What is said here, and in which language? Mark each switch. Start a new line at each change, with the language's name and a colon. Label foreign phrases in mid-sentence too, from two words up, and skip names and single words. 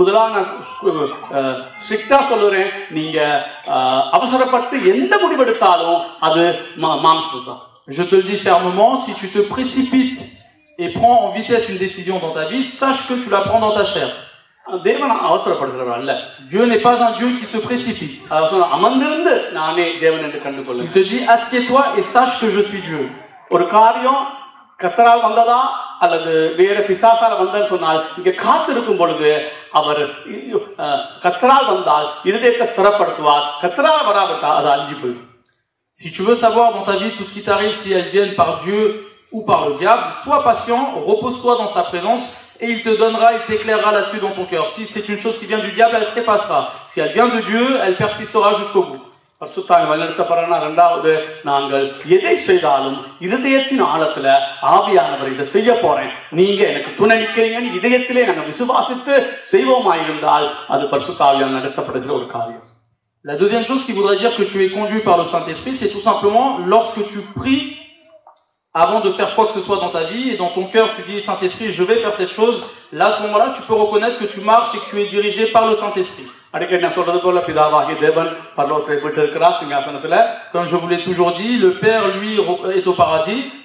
French: Je te le dis fermement, si tu te précipites et prends en vitesse une décision dans ta vie, sache que tu la prends dans ta chair. Dieu n'est pas un Dieu qui se précipite. Il te dit, assieds-toi et sache que je suis Dieu.
Tamil: கர்த்தரால் வந்ததா அல்லது வேற பிசாசால வந்தன்னு சொன்னால் இங்க காத்திருக்கும் பொழுது அவர் கர்த்தரால் வந்தால் இருதயத்தை ஸ்திரப்படுத்துவார். கர்த்தரால் வராவிட்டால் அது அழிஞ்சு போயிடும்.
French: Si tu veux savoir dans ta vie tout ce qui t'arrive, si elles viennent par Dieu ou par le diable, sois patient, repose-toi dans sa présence et il te donnera, il t'éclairera là-dessus dans ton cœur. Si c'est une chose qui vient du diable, elle s'effacera. Si elle vient de Dieu, elle persistera jusqu'au bout.
Tamil: பரிசுத்தாவி வழிநடத்தப்படுறனா இரண்டாவது, நாங்கள் எதை செய்தாலும் இருதயத்தின் ஆழத்துல ஆவியானவர் இதை செய்ய போறேன், நீங்க எனக்கு துணை நிற்கிறீங்கன்னு இதயத்திலே நாங்கள் விசுவாசித்து செய்வோமாயிருந்தால் அது பரிசுத்தாவியால் நடத்தப்படுகிற ஒரு காரியம்.
French: La deuxième chose qui voudrait dire que tu es conduit par le Saint-Esprit, c'est tout simplement lorsque tu pries avant de faire quoi que ce soit dans ta vie et dans ton cœur tu dis Saint-Esprit je vais faire cette chose, là à ce moment-là tu peux reconnaître que tu marches et que tu es dirigé par le Saint-Esprit. Comme je vous l'ai toujours dit, le Père lui est au paradis.